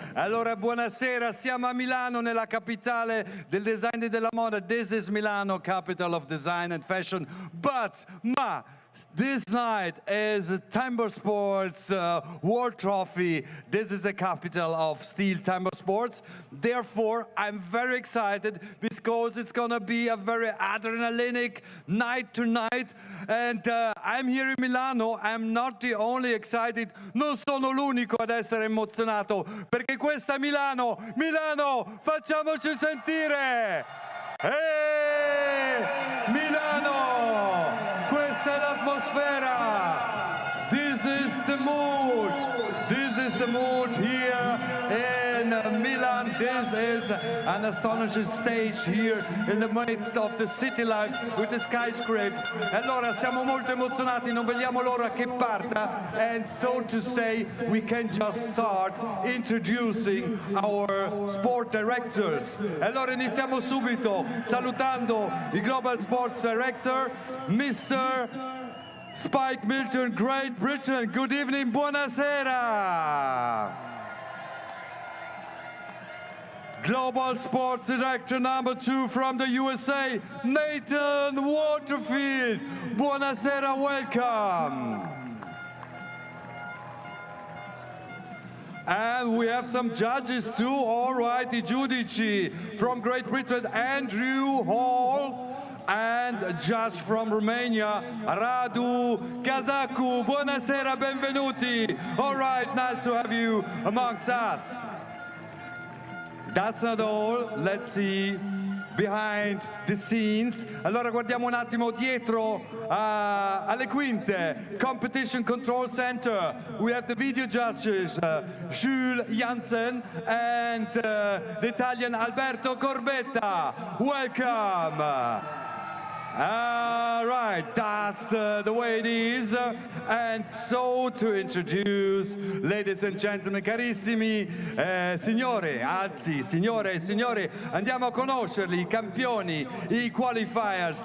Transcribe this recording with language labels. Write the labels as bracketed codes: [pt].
[it] Allora, buonasera, siamo a Milano, nella capitale del design e della moda. [en] This is Milano, capital of design and fashion. But, this night is TIMBERSPORTS World Trophy. This is the capital of STIHL TIMBERSPORTS. Therefore, I'm very excited because it's gonna be a very adrenalinic night tonight. And I'm here in Milano. I'm not the only excited. [it] Non sono l'unico ad essere emozionato perché questa è Milano. Milano, facciamoci sentire. [en] Hey, Milano! [it] Questa è l'atmosfera. [en] This is the mood. This is the mood here in Milan. This is an astonishing stage here in the midst of the city life with the skyscrapers. [it] Allora siamo molto emozionati, non vediamo l'ora che parta, [en] and so to say we can just start introducing our sport directors. [it] Allora iniziamo subito salutando il Global Sports Director, Mr. [en] Spike Milton, Great Britain. Good evening, buonasera. Global Sports Director number 2 from the USA, Nathan Waterfield. [it] Buonasera, welcome. [en] And we have some judges too, all right, [it] I giudici [en] from Great Britain, Andrew Hall. And a judge from Romania, Radu Kazaku. [it] Buonasera, benvenuti. [en] All right, nice to have you amongst us. That's not all. Let's see behind the scenes. [it] Allora guardiamo un attimo dietro alle quinte. [en] Competition Control Center. We have the video judges, Jules Janssen and the Italian Alberto Corbetta. Welcome. All right, that's the way it is. And so to introduce, ladies and gentlemen, [it] carissimi signore, anzi signore e signori, andiamo a conoscerli, i campioni, i qualifiers.